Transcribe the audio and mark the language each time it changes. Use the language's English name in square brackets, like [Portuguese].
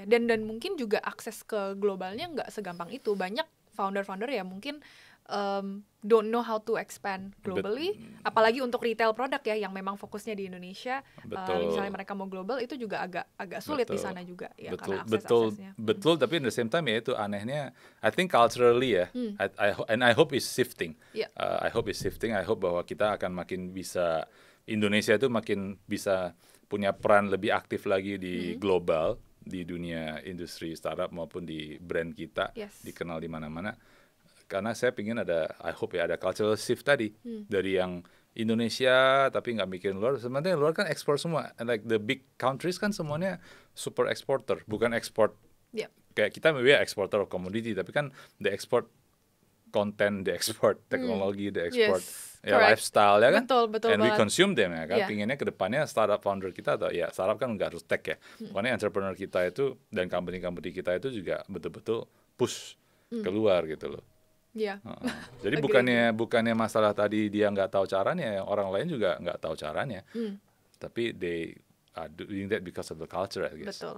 [Indonesian] Dan mungkin juga akses ke globalnya nggak segampang itu. Banyak founder-founder ya mungkin [English] don't know how to expand globally, [Indonesian] apalagi untuk retail produk ya yang memang fokusnya di Indonesia. Betul. Misalnya mereka mau global itu juga agak sulit di sana juga ya karena Betul. Tapi [English] at the same time [Indonesian] ya itu anehnya. [English] I think culturally ya, I hope it's shifting. Yeah. I hope it's shifting. I hope [Indonesian] bahwa kita akan makin bisa, Indonesia itu makin bisa punya peran lebih aktif lagi di global, di dunia industri startup maupun di brand kita, [English] Yes. [Indonesian] dikenal di mana-mana. Karena saya pingin [English] I hope [Indonesian] ya ada cultural shift tadi dari yang Indonesia tapi nggak mikirin luar. Sebenarnya luar kan ekspor semua. [English] And like the big countries [Indonesian] kan semuanya super exporter, bukan ekspor. [English] Yeah. [Indonesian] Kayak kita [English] maybe exporter of commodity, [Indonesian] tapi kan [English] the export content, the export teknologi, the export Yes, correct. [Indonesian] lifestyle ya kan. Betul [English] And we [Indonesian] banget. [English] consume them ya kan. Yeah. [Indonesian] Pinginnya ke depannya startup founder kita atau ya startup kan nggak harus tech ya. Pokoknya entrepreneur kita itu dan company-company kita itu juga betul-betul push keluar gitu loh. Iya. Jadi [English] Agree. [Indonesian] bukannya masalah tadi dia nggak tahu caranya, orang lain juga nggak tahu caranya. Tapi [English] they are doing that because of the culture, I guess.